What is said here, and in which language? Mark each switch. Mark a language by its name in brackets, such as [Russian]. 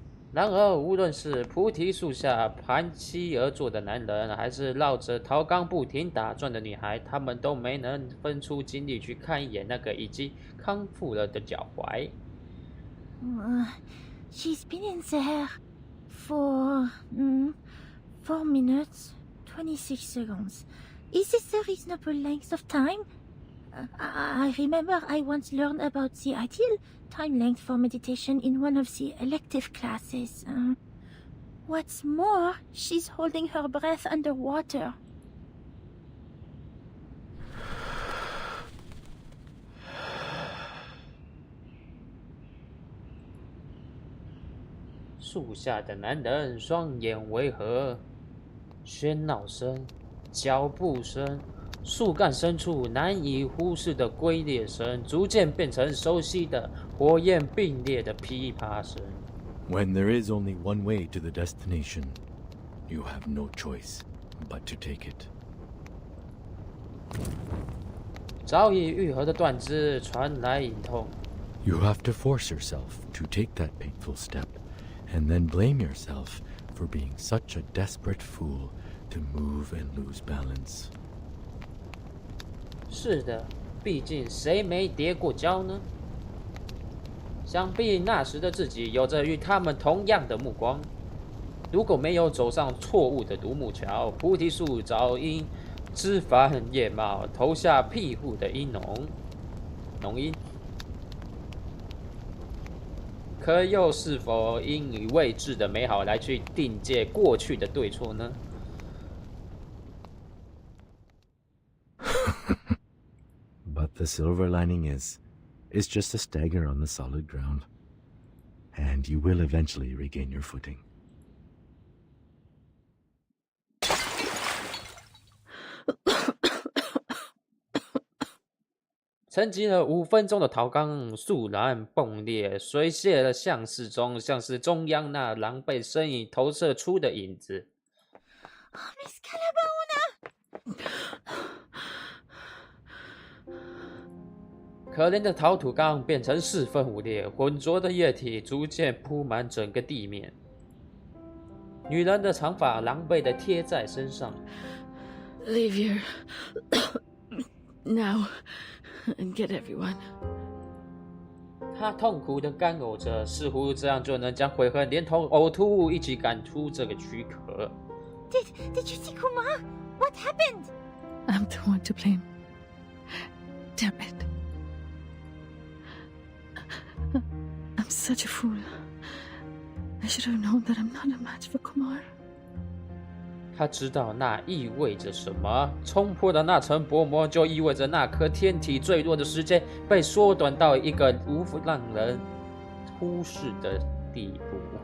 [Chinese] 然而，无论是菩提树下盘膝而坐的男人，还是绕着陶缸不停打转的女孩，他们都没能分出精力去看一眼那个已经康复了的脚踝。 [English] She's been in there for 4 minutes, 26 seconds. Is this a reasonable length of time? I remember I once learned about the ideal time length for meditation in one of the elective classes. What's more, she's holding her breath underwater. [Chinese] "树下的男人双眼违和，喧闹声、脚步声、树干深处难以忽视的龟裂声，逐渐变成熟悉的火焰并列的噼啪声。 [English] When there is only one way to the destination, you have no choice but to take it. [Chinese] 早已愈合的断肢传来隐痛。 [English] You have to force yourself to take that painful step, and then blame yourself for being such a desperate fool to move and lose balance. [Chinese] 是的，毕竟谁没跌过跤呢？想必那时的自己有着与他们同样的目光。如果没有走上错误的独木桥，菩提树早因枝繁叶茂，投下庇护的浓荫。可又是否应以未知的美好来去定界过去的对错呢？ [English] But the silver lining is, it's just a stagger on the solid ground. And you will eventually regain your footing. [Chinese] 沉寂了5分钟的陶缸肃然崩裂，碎屑了巷市中，像是中央那狼狈身影投射出的影子。 [English] Miss Calabauna！ [Chinese] 可怜的陶土缸变成4分5裂，浑浊的液体逐渐铺满整个地面。女人的长发狼狈地贴在身上。 [English] Leave here now and get everyone. [Chinese] 她痛苦地干呕着，似乎这样就能将悔恨连同呕吐物一起赶出这个躯壳。 [English] Did you see Kumar? What happened? I'm the one to blame. Damn it. I'm such a fool. I should have known that I'm not a match for Kumar. [Chinese] 他知道那意味着什么，冲破的那层薄膜就意味着那颗天体坠落的时间被缩短到一个无法让人忽视的地步。